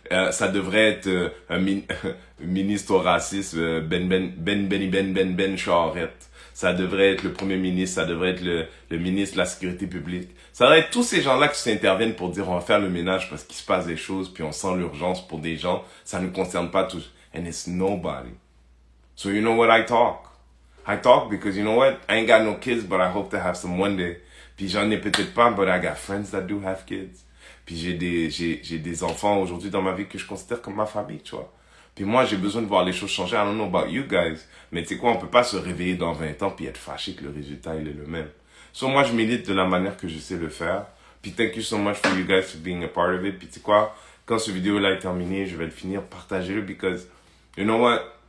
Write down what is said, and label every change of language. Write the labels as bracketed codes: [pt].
[fr] Ça devrait être un ministre au racisme, Ben Charette. Ça devrait être le premier ministre, ça devrait être le ministre de la sécurité publique. Ça devrait être tous ces gens-là qui s'interviennent pour dire on va faire le ménage parce qu'il se passe des choses, puis on sent l'urgence pour des gens. Ça ne concerne pas tous. [en] And it's nobody. So you know what I talk? I talk because you know what? I ain't got no kids, but I hope to have some one day. [fr] Puis j'en ai peut-être pas, [en] but I got friends that do have kids. [fr] Puis j'ai des enfants aujourd'hui dans ma vie que je considère comme ma famille, tu vois. Puis moi, j'ai besoin de voir les choses changer. [en] I don't know about you guys. [fr] Mais tu sais quoi, on peut pas se réveiller dans 20 ans puis être fâché que le résultat, il est le même. So moi, je milite de la manière que je sais le faire. [en] Puis thank you so much for you guys for being a part of it. [fr] Puis tu sais quoi, quand ce vidéo-là est terminé, je vais le finir, partagez-le [en] because, you know what?